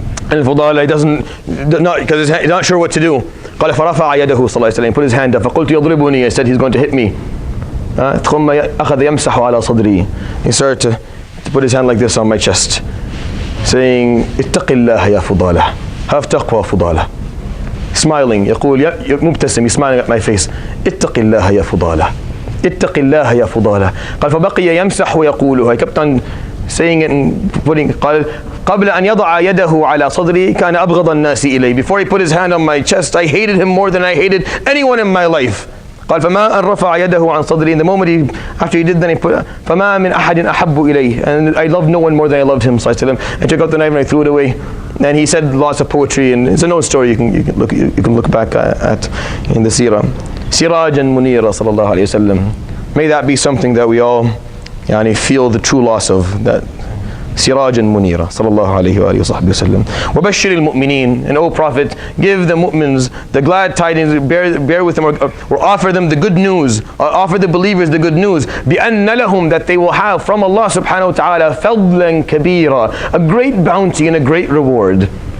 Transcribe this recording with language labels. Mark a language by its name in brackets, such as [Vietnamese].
[English] And Fudala because he's not sure what to do. [Arabic] قال فرفع يده صلى الله عليه وسلم, [English] put his hand up. [Arabic] فقلت يضربني, [English] I said he's going to hit me. [Arabic] ثم أخذ يمسح على صدري, [English] he started to put his hand like this on my chest, saying [Arabic] اتق الله يا فضالة, [English] have taqwa فضالة. Smiling, [Arabic] يقول مبتسم, [English] he's smiling at my face. [Arabic] اتق الله يا فضالة, اتق الله يا فضالة. قال فبقي يمسح ويقولها, [English] he kept on saying it and putting, [Arabic] قال قبل أن يضع يده على صدري كان أبغض الناس إلي, [English] before he put his hand on my chest, I hated him more than I hated anyone in my life. [Arabic] قال فما أن رفع يده عن صدري, [English] in the moment after he did, then he put [Arabic] فما من أحد أحب إليه, [English] and I loved no one more than I loved him [Arabic] صلى الله عليه وسلم. [English] I took out the knife and I threw it away. And he said lots of poetry, and it's a known story, you can look back at in the seerah. [Arabic] Sirajan Munira صلى الله عليه وسلم. [English] May that be something that we all feel the true loss of, that Sirajan Munira sallallahu alayhi wa sallam. [Arabic] وَبَشِّرِ الْمُؤْمِنِينَ, [English] and O Prophet, give the mu'mins the glad tidings, bear with them, or offer them the good news, or offer the believers the good news, [Arabic] بِأَنَّ لَهُمْ, [English] that they will have from Allah subhanahu wa ta'ala [Arabic] فَضْلًا كَبِيرًا, [English] a great bounty and a great reward.